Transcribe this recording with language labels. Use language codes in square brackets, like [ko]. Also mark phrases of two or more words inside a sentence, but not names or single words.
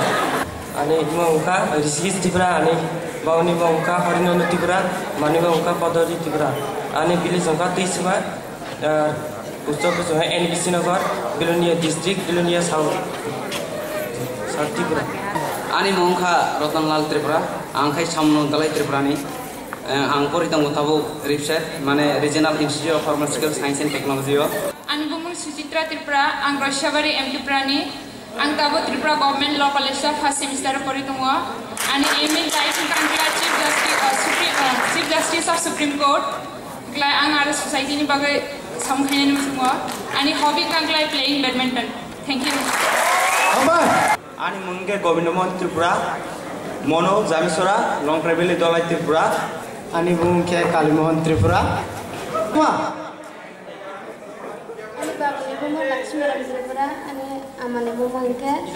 [trp] आनि बुंखा ऋषिकेश त्रिपुरा आनि बावनि बुंखा हरिनन्द त्रिपुरा मानि बुंखा पदरी त्रिपुरा आनि विलेज अंका तेसुमा [en] post office [trp] है एनबीसी नगर बिलोनिया डिस्ट्रिक्ट बिलोनिया साउथ त्रिपुरा आनि मुंखा रतनलाल त्रिपुरा आंखाय सामनो दलाई त्रिपुरानि आं पढ़िदों थाबो रिपसेट माने रिजनल इंस्टीट्यूट ऑफ फार्मासिटिकल साइंस एंड टेक्नोलॉजी आनि बुमुं सुचित्रा त्रिपुरा आं रैसबारी एम त्रिपुरानि आं दाबो त्रिपुरा गवर्नमेंट लॉ कॉलेज [en] first semester [trp] पढ़िदों आनि एम इन राइट कांट्रिया [en] chief justice of Supreme Court [trp] आं आरो सोसाइटीनि बागै samkhainen musungo ani hobby kanglai [en] playing badminton. Thank you. [trp] Ani mungke Govindamon Tripura, Mono Jamisora, Long Travel Dolai Tripura, Ani mungke Kalimohon Tripura. Ani Babu Ibu Lakshmi Tripura, ani Amane mungke.